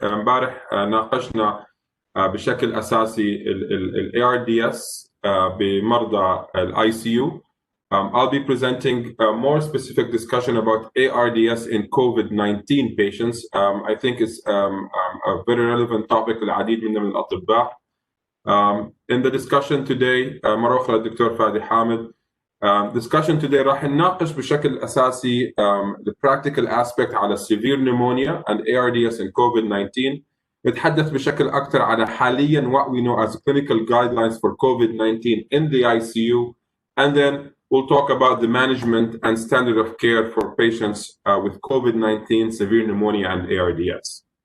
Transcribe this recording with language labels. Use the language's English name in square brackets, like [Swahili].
[Arabic] امبارح ناقشنا بشكل أساسي ال ARDS بمرضى ال ICU. [English] I'll be presenting a more specific discussion about ARDS in COVID-19 patients. I think it's a very relevant topic [Arabic] للعديد من الأطباء. [English] In the discussion today, [Arabic] مرة أخرى الدكتور فادي حامد. [English] Discussion today [Arabic] راح نناقش بشكل أساسي [English] the practical aspect على severe pneumonia and ARDS in COVID-19. [Arabic] نتحدث بشكل أكثر على حاليا [English] what we know as clinical guidelines for COVID-19 in the ICU, and then we'll talk about the management and standard of care for patients with COVID-19, severe pneumonia and ARDS.